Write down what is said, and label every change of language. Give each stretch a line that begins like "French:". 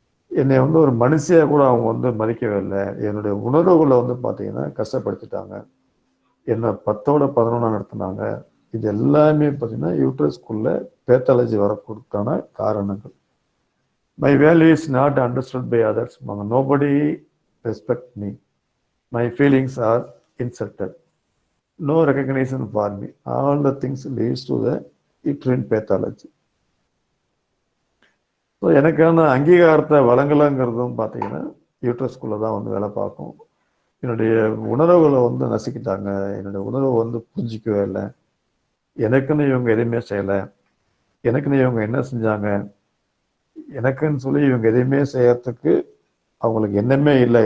Tamil: என்னை வந்து ஒரு மனுஷியாக கூட அவங்க வந்து மதிக்கவே இல்லை. என்னுடைய உணர்வுகளை வந்து பார்த்தீங்கன்னா கஷ்டப்படுத்திட்டாங்க, என்னை 10-11 நடத்தினாங்க. இது எல்லாமே பார்த்தீங்கன்னா யூட்ரஸ்குள்ள பேத்தாலஜி வரக்கூடான காரணங்கள்.
English: My value is not understood by others, nobody respect me, my feelings are insulted. no recognition for me. All the things leads to the uterine pathology.
Tamil: So எனக்கான அங்கீகாரத்தை வழங்கலைங்கிறதும் பார்த்தீங்கன்னா யூட்ரஸ்குள்ளே தான் வந்து வேலை பார்க்கும். என்னுடைய உணர்வுகளை வந்து நசுக்கிட்டாங்க, என்னுடைய உணர்வை வந்து புரிஞ்சிக்கவே இல்லை, எனக்குன்னு இவங்க எதுவுமே செய்யலை, எனக்குன்னு இவங்க என்ன செஞ்சாங்க, எனக்குன்னு சொல்லி இவங்க எதையுமே செய்யறதுக்கு அவங்களுக்கு என்னமே இல்லை.